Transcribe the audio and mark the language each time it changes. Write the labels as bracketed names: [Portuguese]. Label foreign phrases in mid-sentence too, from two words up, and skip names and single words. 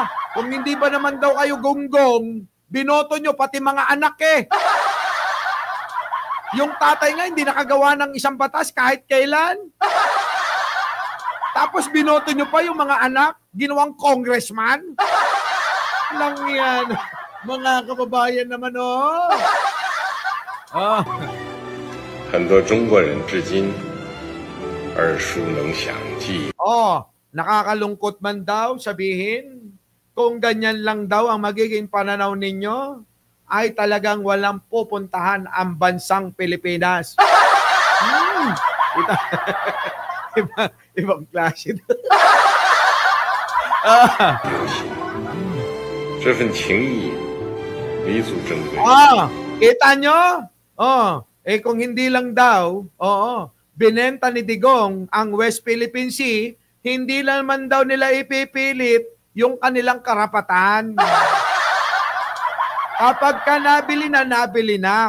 [Filipino] Kung hindi ba naman daw kayo gunggong, binoto nyo pati mga anak eh. Yung tatay nga hindi nakagawa ng isang batas kahit kailan. Tapos binoto nyo pa yung mga anak, ginawang congressman. Lang yan. Mga kababayan naman [Chinese] 很多中国人至今耳熟能详，记忆。 [Filipino] nakakalungkot man daw sabihin, kung ganyan lang daw ang magiging pananaw ninyo, ay talagang walang pupuntahan ang bansang Pilipinas. Ibang klase. [Chinese] 这份情谊弥足珍贵。 [Filipino] kita nyo? Kung hindi lang daw, binenta ni Digong ang West Philippine Sea, hindi naman daw nila ipipilit yung kanilang karapatan. Kapag ka nabili na.